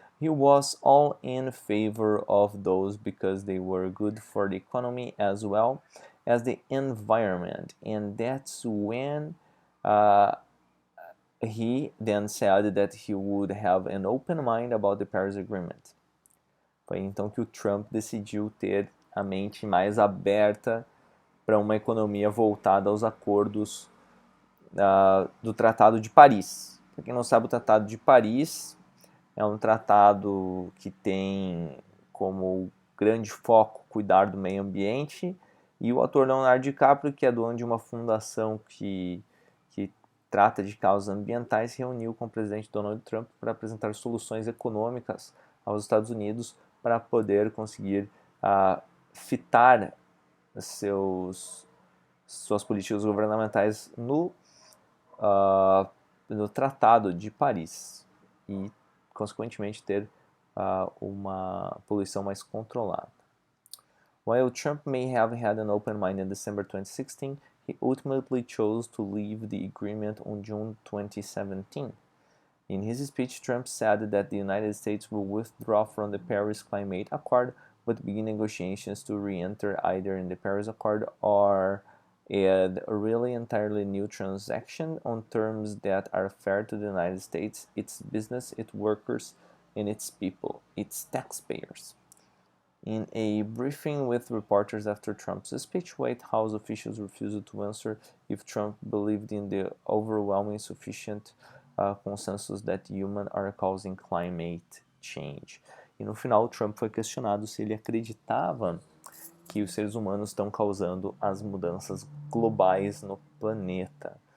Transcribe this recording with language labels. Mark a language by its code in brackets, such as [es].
[en] He was all in favor of those because they were good for the economy as well as the environment. And that's when he then said that he would have an open mind about the Paris Agreement. [pt] Foi então que o Trump decidiu ter a mente mais aberta para uma economia voltada aos acordos do Tratado de Paris. Para quem não sabe, o Tratado de Paris é um tratado que tem como grande foco cuidar do meio ambiente, e o ator Leonardo DiCaprio, que é dono de uma fundação que trata de causas ambientais, se reuniu com o presidente Donald Trump para apresentar soluções econômicas aos Estados Unidos para poder conseguir fitar suas políticas governamentais no Tratado de Paris e, consequentemente, ter uma poluição mais controlada. [en] While Trump may have had an open mind in December 2016, he ultimately chose to leave the agreement on June 2017. In his speech, Trump said that the United States will withdraw from the Paris Climate Accord but begin negotiations to re-enter either in the Paris Accord or a really entirely new transaction on terms that are fair to the United States, its business, its workers, and its people, its taxpayers. In a briefing with reporters after Trump's speech, White House officials refused to answer if Trump believed in the overwhelming sufficient consensus that humans are causing climate change. [pt] E no final, Trump foi questionado se ele acreditava que os seres humanos estão causando as mudanças globais no planeta.